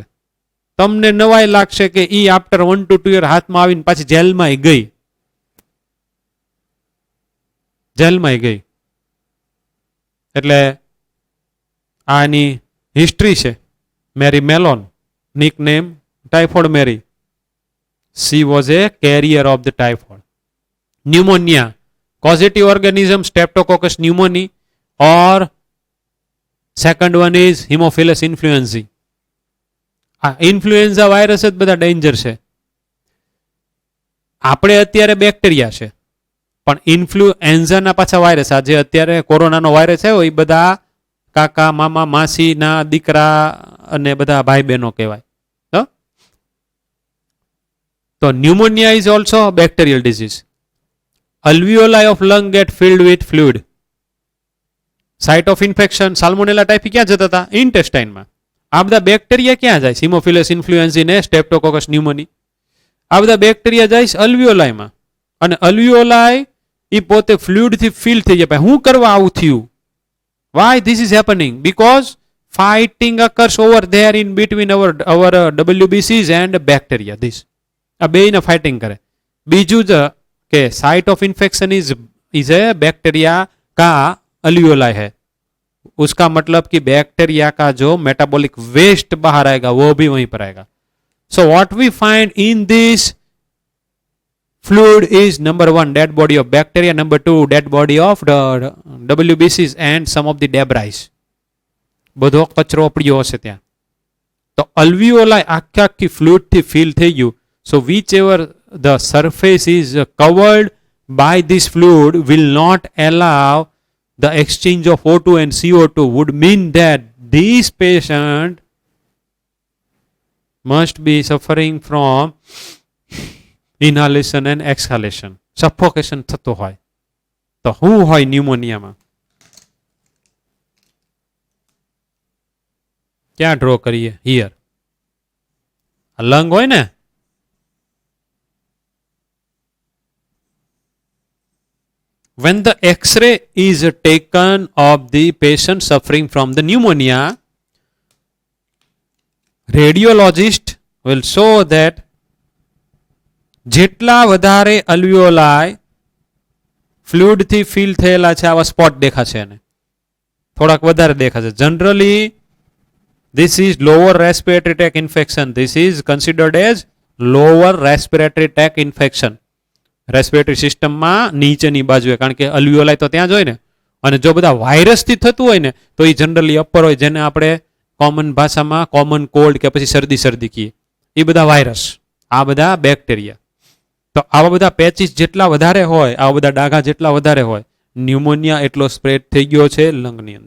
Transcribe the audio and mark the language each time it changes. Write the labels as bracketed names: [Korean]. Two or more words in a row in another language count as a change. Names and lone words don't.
[Gujarati] તમને નવાઈ લાગશે કે ઈ [English] after 1 to 2 year [Gujarati] હાથમાં આવીને પાછી જેલમાં ગઈ. એટલે આની હિસ્ટ્રી છે. મેરી મેલોન, નિકનેમ typhoid Mary. [English] She was a carrier of the typhoid. Pneumonia, causative organism Streptococcus pneumoniae, or second one is Haemophilus influenzae. [Gujarati] ઇન્ફ્લુએન્ઝા વાયરસ જ બધા ડેન્જર છે. આપણે અત્યારે બેક્ટેરિયા છે, પણ ઇન્ફ્લુએન્ઝાના પાછા વાયરસ, આ જે અત્યારે કોરોનાનો વાયરસ આવ્યો એ બધા કાકા મામા માસીના દીકરા અને બધા ભાઈ બહેનો કહેવાય. [English] તો pneumonia is also a bacterial disease. Alveoli of lung get filled with fluid. Site of infection, [Gujarati] salmonella typhi ક્યાં જતા હતા? ઇન્ટેસ્ટાઇનમાં. આ બધા બેક્ટેરિયા ક્યાં જાય? સિમોફિલસ ઇન્ફ્લુએન્ઝી ને સ્ટેપ્ટોકોકસ ન્યુમોની. આ બધા બેક્ટેરિયા જાય અલ્વિયોલાઈમાં, અને અલ્વિયોલાઈ એ પોતે ફ્લુઇડથી ફિલ થઈ જાય. શું કરવા આવું થયું? [English] Why this is happening? Because fighting occurs over there in between our WBCs and bacteria. [Gujarati] This આ બેયને ફાઇટિંગ કરે. બીજું જ કે [English] site of infection is a bacteria [Hindi] का अल्वियोलाई है. उसका मतलब कि बैक्टीरिया का जो [English] metabolic waste [Hindi] बाहर आएगा वो भी वहीं पर आएगा. [English] so what we find in this fluid is number 1 dead body of bacteria, number 2 dead body of the WBCs and some of the debris. [Gujarati] બધો કચરો પડ્યો હશે ત્યાં. તો અલ્વિયોલાઈ આખી ફ્લુઇડ થી ફિલ થઈ ગયું. [English] So whichever the surface is covered by this fluid will not allow the exchange of O2 and CO2, would mean that this patient must be suffering from inhalation and exhalation, suffocation [Gujarati] થતો હોય. તો શું હોય ન્યુમોનિયામાં? ક્યાં ડ્રો કરીએ? [English] here lung [Gujarati] હોય ને, [English] when the X-ray is taken of the patient suffering from the pneumonia, radiologist will show that [Gujarati] જેટલા વધારે અલ્વિયોલાઈ ફ્લુઇડ થી ફિલ થયેલા છે આવા સ્પોટ દેખાશે, એને થોડાક વધારે દેખાશે. [English] જનરલી this is lower respiratory tract infection. This is considered as lower respiratory tract infection. [Gujarati] રેસ્પિરેટરી સિસ્ટમમાં નીચેની બાજુએ, કારણ કે અલ્વિયોલાઈ તો ત્યાં જ હોય ને. અને જો બધા વાયરસથી થતું હોય ને તો એ જનરલી અપર હોય, જેને આપણે કોમન ભાષામાં [English] common cold [Gujarati] કે પછી શરદી કહીએ. એ બધા વાયરસ, આ બધા બેક્ટેરિયા. તો આવા બધા પેચીસ જેટલા વધારે હોય, આવા બધા ડાઘા જેટલા વધારે હોય, ન્યુમોનિયા એટલો સ્પ્રેડ થઈ ગયો છે લંગની અંદર.